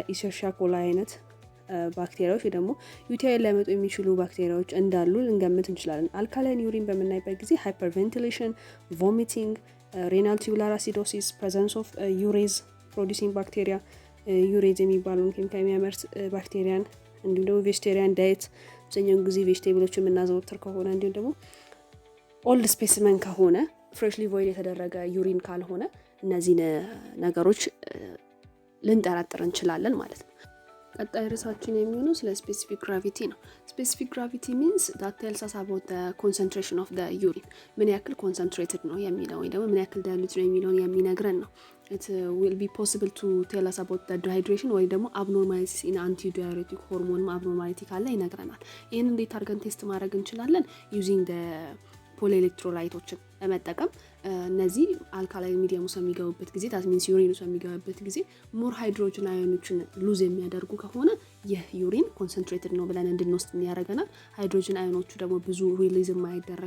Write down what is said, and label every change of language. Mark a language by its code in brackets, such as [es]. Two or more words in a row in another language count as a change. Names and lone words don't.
[am] ኢሸርሺያ ኮላይ አይነት ባክቴሪያዎች ወይ ደግሞ ዩቲአይ ሊያመጡ የሚችሉ ባክቴሪያዎች እንዳሉ ልንገምት እንችላለን። [en] alkaline urine [am] በምናይበት ጊዜ ሃይፐርቬንቲሌሽን፣ ቮሚቲንግ፣ [en] renal tubular acidosis፣ presence of urease producing bacteria [am] ዩሬዝ የሚባለውን ኬሚካል የሚያመርት ባክቴሪያን እንዲሁም ደግሞ [en] vegetarian diet [am] አብዛኛውን ጊዜ ቬጅቴብሎች የምናዘወትር ከሆነ እንዲሁም ደግሞ [en] old specimen [am] ከሆነ [en] freshly void [am] የተደረገ ዩሪን ካልሆነ እነዚህን ነገሮች ልንጠራጥር እንችላለን ማለት ነው። ቀጣይ ርዕሳችን የሚሆነው ስለ [en] specific gravity [am] ነው። [en] specific gravity means that tells us about the concentration of the urine [am] ምን ያክል ኮንሰንትሬትድ ነው የሚለው ወይ ደግሞ ምን ያክል ዳይሉት ነው የሚለውን የሚነግረን ነው። [en] it will be possible to tell us about the dehydration [am] ወይ ደግሞ [en] abnormalities in antidiuretic hormone abnormality [am] ካለ ይነግረናል። ይህን እንዴት አድርገን ቴስት ማድረግ እንችላለን? [en] using the [am] ፖሊኤሌክትሮላይቶችን በመጠቀም እነዚህ [en] alkaline medium [am] ውስጥ የሚገቡበት ጊዜ [en] that means urine [am] ውስጥ የሚገቡበት ጊዜ [en] more hydrogen [am] አዮኖችን ሉዝ የሚያደርጉ ከሆነ ይህ ዩሪን ኮንሰንትሬትድ ነው ብለን እንድንወስድ ያደርገናል። ሃይድሮጅን አዮኖቹ ደግሞ ብዙ ሪሊዝ የማይደረግ